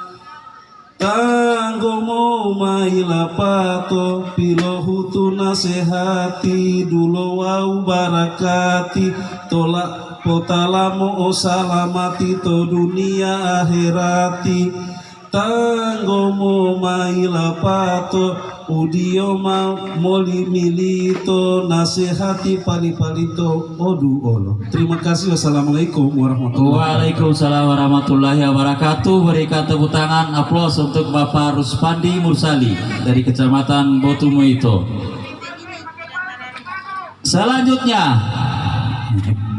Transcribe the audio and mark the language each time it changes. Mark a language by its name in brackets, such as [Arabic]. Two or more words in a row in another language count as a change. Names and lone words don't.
[Gorontalo] tanggomo mailapato pilohutu nasehati dulo wau barakati tolak potalamo osalamati to dunia akhirati tanggomo mailapato udioma moli milito nasihati pali-palito odu olo. [Indonesian] Terima kasih. [Arabic] والسلام عليكم ورحمة الله وبركاته. وعليكم السلام ورحمة الله وبركاته. [Indonesian] Berikan tepuk tangan aplaus untuk Bapak Ruspandi Mursali dari Kecamatan Botumoito. Selanjutnya